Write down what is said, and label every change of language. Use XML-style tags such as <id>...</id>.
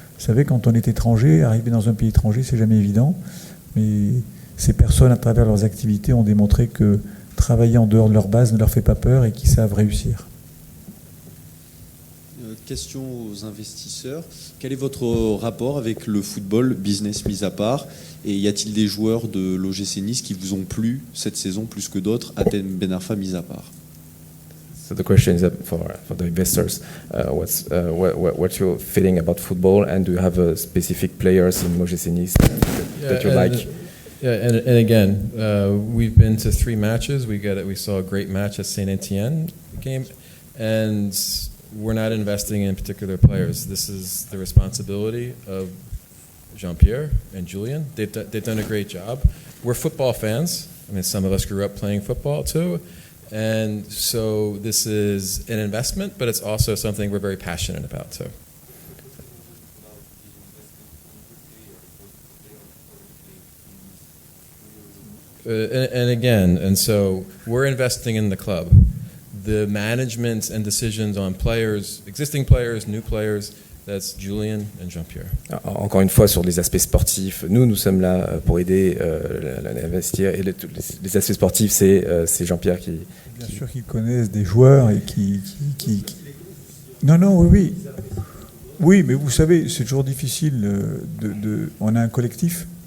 <fr>Vous savez, quand on est étranger, arriver dans un pays étranger, c'est jamais évident, mais ces personnes, à travers leurs activités, ont démontré que travailler en dehors de leur base ne leur fait pas peur et qu'ils savent réussir. Question aux investisseurs. Quel est votre rapport avec le football, business mis à part? Et y a-t-il des joueurs de l'OGC Nice qui vous ont plu cette saison plus que d'autres, Atem Ben Arfa mis à part?</fr> <en>So the question is for the investors. What's your feeling about football, and do you have specific players in OGC Nice that you like? Yeah, and again, we've been to 3 matches. We saw a great match at Saint-Étienne game, and we're not investing in particular players. This is the responsibility of Jean-Pierre and Julien. They've done a great job. We're football fans. I mean, some of us grew up playing football too. And so this is an investment, but it's also something we're very passionate about too. And so we're investing in the club. The management and decisions on players, existing players, new players, that's Julien and Jean-Pierre.</en> <fr>Encore une fois, sur les aspects sportifs, nous sommes là pour aider l'investir. Et les aspects sportifs, c'est Jean-Pierre qui... Bien sûr qu'ils connaissent des joueurs et qui... Non, oui. Oui, mais vous savez, c'est toujours difficile On a un collectif.</fr>